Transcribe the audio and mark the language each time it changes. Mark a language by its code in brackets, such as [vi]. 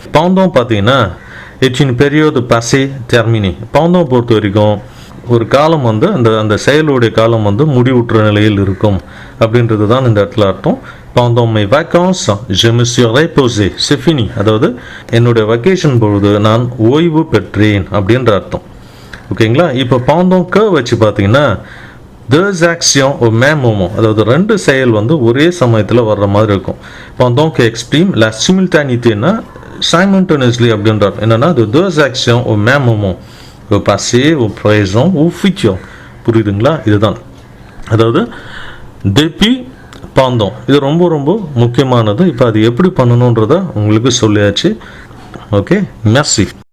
[ta] பவுந்தம் பார்த்தீங்கன்னா [fr] it's une période passée terminée. [ta] பவுந்தம் பொறுத்த வரைக்கும் ஒரு காலம் வந்து அந்த செயலுடைய காலம் வந்து முடிவுற்ற நிலையில் இருக்கும் அப்படின்றது தான் இந்த இடத்துல அர்த்தம். [fr] pendant mes vacances je me suis reposé, c'est fini. [ta] அதாவது என்னுடைய வெக்கேஷன் பொழுது நான் ஓய்வு பெற்றேன் அப்படின்ற அர்த்தம். ஓகேங்களா? இப்போ pendant que வச்சு பார்த்தீங்கன்னா [fr] deux actions au même moment, [ta] அதாவது ரெண்டு செயல் வந்து ஒரே சமயத்தில் வர்ற மாதிரி இருக்கும். [fr] pendant que exprime la simultanéité-னா simultaneously [ta] அப்படின்ற என்னன்னா [fr] deux actions au même moment, au passé, au présent, au futur. [ta] புரியுதுங்களா? இதுதான் அதாவது depuis pendant இது ரொம்ப ரொம்ப முக்கியமானது. இப்போ அது எப்படி பண்ணணுன்றதை உங்களுக்கு சொல்லியாச்சு. Okay, merci.